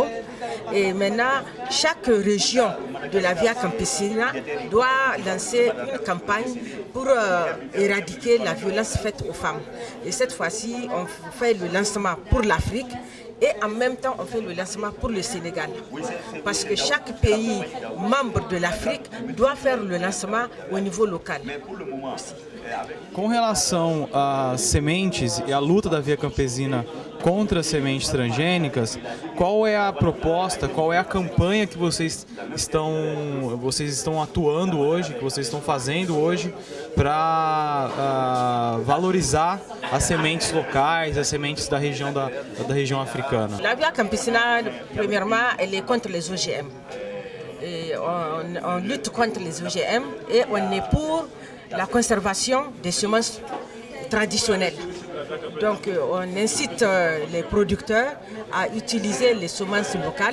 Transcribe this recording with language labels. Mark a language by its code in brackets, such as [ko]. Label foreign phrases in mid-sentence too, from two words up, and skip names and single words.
[fr] Et maintenant, chaque région de la Via Campesina doit lancer une campagne pour éradiquer la violence faite aux femmes. Et cette fois-ci, on fait le lancement pour l'Afrique et en même temps, on fait le lancement pour le Sénégal. Parce que chaque pays membre de l'Afrique doit faire le lancement au niveau local. [pt] Com relação às sementes e à luta da Via Campesina contra as sementes transgênicas, qual é a proposta, qual é a campanha que vocês estão atuando hoje, que vocês estão fazendo hoje para valorizar as sementes locais, as sementes da região africana? [fr] La Via Campesina, premièrement, elle est contre les OGM. Et on lutte contre les OGM et on est pour la conservation des semences traditionnelles. Donc on incite les producteurs à utiliser les semences locales.